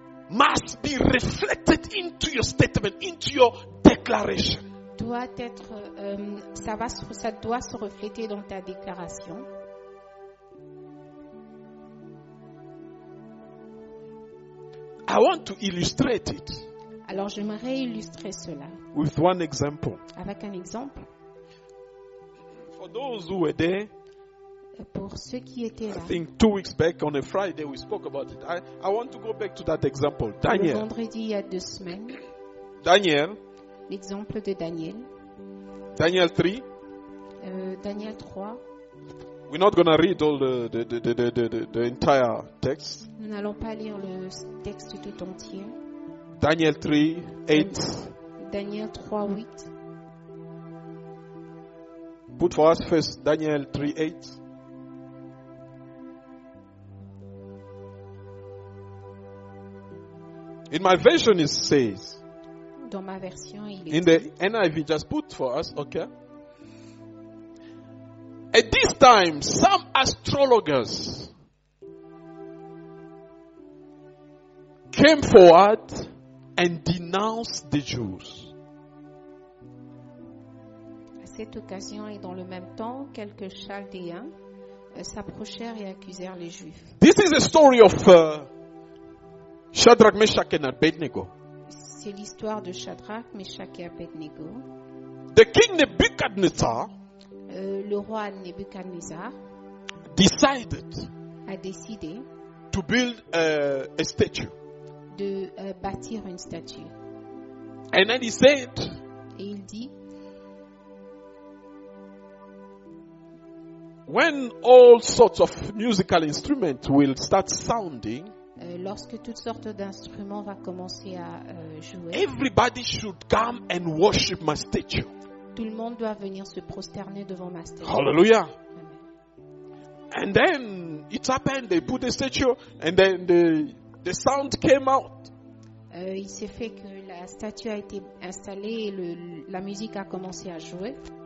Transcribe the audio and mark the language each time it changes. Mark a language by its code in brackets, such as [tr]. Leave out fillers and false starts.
[en] Must be reflected into your statement, into your declaration. [fr] doit être, ça doit se refléter dans ta déclaration. [en] I want to illustrate it [fr] Alors j'aimerais illustrer cela [en] with one example. [fr] avec un exemple. [en] For those who were there, [fr] Pour ceux qui étaient [en] I [fr] là, [en] think 2 weeks back on a Friday we spoke about it. I want to go back to that example. [fr] le [en] Daniel. [fr] vendredi il y a 2 semaines, [en] Daniel. [fr] l'exemple de Daniel. [en] Daniel 3. [fr] Daniel 3, [en] We're not going to read all the entire text. [fr] Nous n'allons pas lire le texte tout entier. [en] Daniel 3:8. [fr] Daniel 3:8. [en] Put for us first Daniel 3:8. In my version it says, [fr] Dans ma version, il est [en] in the NIV, just put for us, okay? At this time, some astrologers came forward and denounced the Jews. [fr] À cette occasion et dans le même temps, quelques Chaldéens s'approchèrent et accusèrent les Juifs. [en] This is the story of Shadrach, Meshach, and Abednego. [fr] C'est l'histoire de Shadrach, Meshach et Abednego. [en] The king Nebuchadnezzar [fr] Le roi Nebuchadnezzar [en] decided [fr] a décidé [en] to build a statue. [fr] de bâtir une statue. [en] And then he said, [fr] Et il dit, [en] when all sorts of musical instruments will start sounding, [fr] lorsque toutes sortes d'instruments vont commencer à jouer, [en] everybody should come and worship my statue. [fr] tout le monde doit venir se prosterner devant ma statue. [en] Hallelujah. [fr] Amen. [en] And then it happened, they put the statue, and then the sound came out. [fr] Il s'est fait que la statue a été installée et la musique a commencé à jouer.